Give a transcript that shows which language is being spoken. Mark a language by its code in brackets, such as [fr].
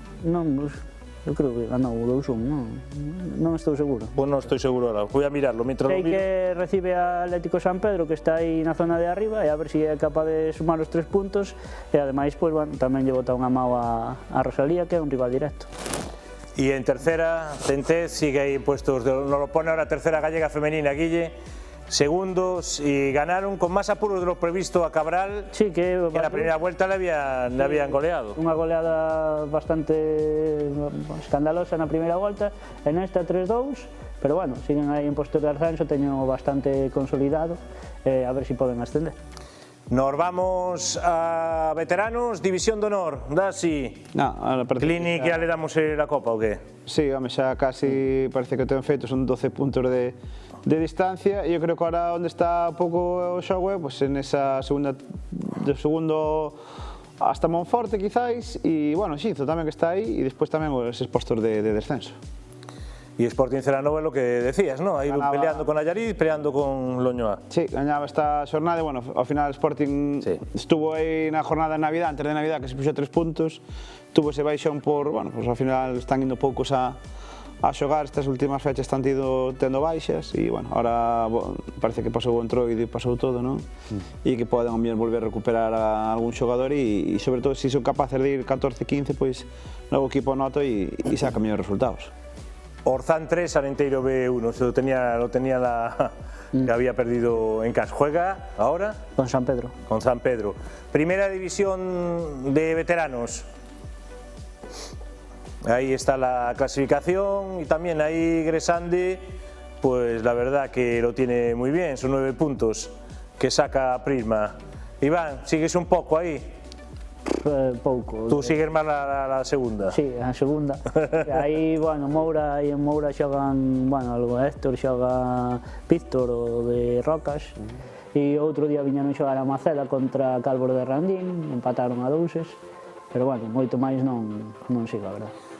[gl] Non, eu creo que ganou 2-1, non estou seguro. Pues non estou seguro ahora, [es] voy a mirarlo. [gl] Sei que recibe a Atlético San Pedro, que está aí na zona de arriba, e a ver se é capaz de sumar os 3 puntos, e ademais, pois, bueno, tamén lle bota unha mão a Rosalía, que é un rival directo. [es] Y en tercera, Centez sigue ahí puestos, nos lo pone ahora tercera gallega femenina, Guille, segundos y ganaron con más apuros de lo previsto a Cabral, Sí, que en la primera vuelta le habían goleado. [gl] Unha goleada bastante escandalosa na primeira volta, en esta 3-2, pero bueno, siguen aí en postos de ascenso, teño bastante consolidado, a ver si poden ascender. [es] Nos vamos a veteranos, División de Honor, Dasi. Clini, que ya le damos la copa o qué? [gl] Sí, home, xa casi parece que o ten feito, son 12 puntos de distancia, e eu creo que ahora onde está un pouco o xogo é pues, en esa segunda, do segundo hasta Monforte quizáis, e bueno, Xinzo tamén que está aí, e despois tamén eses postos de descenso. [es] Y Sporting Celanova es lo que decías, ¿no? Ahí peleando con Allariz, peleando con Loñoa. [gl] Sí, gañaba esta xornada, bueno, ao final Sporting estuvo aí na jornada de Navidad, antes de Navidad, que se puxo 3 puntos, tuvo ese baixón por, bueno, pues ao final están indo poucos a xogar, estas últimas fechas están tendo baixas, e, bueno, ahora parece que pasou o entroido e pasou todo, non? E que poden volver a recuperar a algún xogador e sobre todo, se son capaces de ir 14-15, pois, novo equipo noto e saca mellores resultados. [es] Orzán 3, Arenteiro B1, lo tenía que había perdido en casa. ¿Juega ahora? Con San Pedro. Con San Pedro. Primera división de veteranos. Ahí está la clasificación y también ahí Gresande, pues la verdad que lo tiene muy bien, son 9 puntos que saca Prisma. Iván, ¿sigues un poco ahí? [gl] Pouco. [es] Tú sigues máis la segunda? [gl] Sí, a segunda. Aí, bueno, en Moura xogan, bueno, algo Héctor xoga Víctor o de Rocas, e outro día viñeron xogar a Macela contra Calvor de Randín, empataron a 2, pero bueno, moito máis non sigo, a verdad.